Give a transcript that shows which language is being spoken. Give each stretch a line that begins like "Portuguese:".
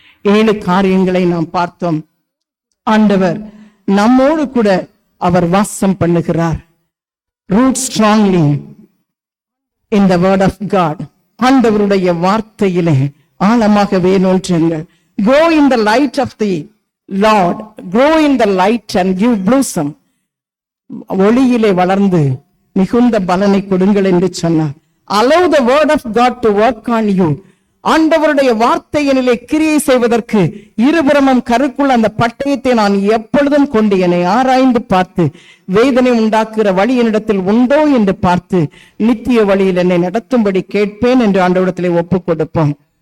Tamil: 7 காரியங்களை நாம் பார்த்தோம். ஆண்டவர் நம்மோடு கூட அவர் வாசம் பண்ணுகிறார்.
English: Root strongly in the word of God.
Tamil: ஆண்டவருடைய வார்த்தையிலே ஆழமாக வேரூன்றுங்கள்.
English: Grow in the light of the Lord. Grow in the light and give blossom.
Tamil: ஒளியிலே வளர்ந்து மிகுந்த பலனை கொடுங்கள் என்று சொன்னார்.
English: Allow the word of God to work on you.
Tamil: ஆண்டவருடைய வார்த்தையினிலே கிரியை செய்வதற்கு இருபுறமும் கருக்குள்ள அந்த பட்டயத்தை நான் எப்பொழுதும் கொண்டு என்னை ஆராய்ந்து பார்த்து வேதனை உண்டாக்குகிற வழி என்னிடத்தில் உண்டோ என்று பார்த்து நித்திய வழியில் என்னை நடத்தும்படி கேட்பேன் என்று ஆண்டவரிடத்திலே ஒப்பு கொடுப்போம்.